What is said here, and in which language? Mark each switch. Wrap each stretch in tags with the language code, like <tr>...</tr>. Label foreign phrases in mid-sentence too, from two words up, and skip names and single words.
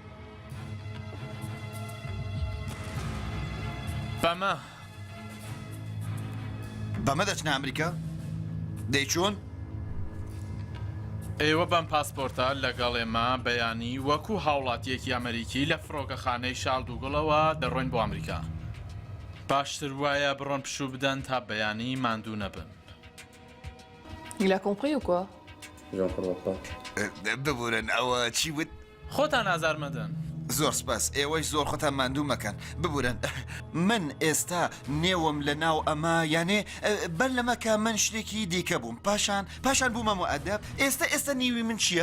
<ckb>بەمە دەچنە ئەمریکا؟ دەی چۆن؟ ئێوە بەم پاسپۆرتە لەگەڵ ئێمە بەیانی وەکو هاوڵاتیەکی ئەمریکی لە فڕۆکەخانەی شاڵ دووگڵەوە دەڕۆین بۆ ئەمریکا باشتر وایە بڕۆن پشوو بدەن تا بەیانی ماندوو نەبن.</ckb> <fr>Il a compris ou quoi? J'en comprends pas.</fr> <ckb>ببورن ئەوە چی وت؟ خۆتان ئازار مەدەن. زۆر سپاس ئێوەش زۆر خۆتان ماندوو مەکەن ببورن من ئێستا نێوم لە ناو ئەمە یانێ بەر لەمەکە من شتێکی دیکە بووم پاشان بوومە مؤدەب ئێستا نیوی من چییە؟</ckb>